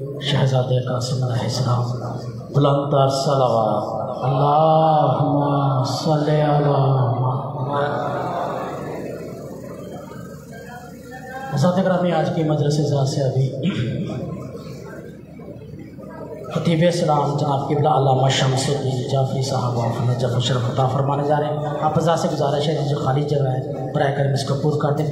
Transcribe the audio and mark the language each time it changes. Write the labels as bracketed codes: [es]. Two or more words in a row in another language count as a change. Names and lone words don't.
[ur] شہزادے قاسم علیہ السلام بلند تر صلوات [ar] اللهم صل على محمد. [ur] حضرات گرامی، آج کی مدرسے سے ابھی خطیب اسلام جناب قبلہ علامہ شمس الدین جعفری صاحب اپنے جفر شرف عطا فرمانے جا رہے ہیں. آپ حضرات سے گزارش ہے جو خالی جگہ ہے برائے کرم اس کو پورا کر دیں.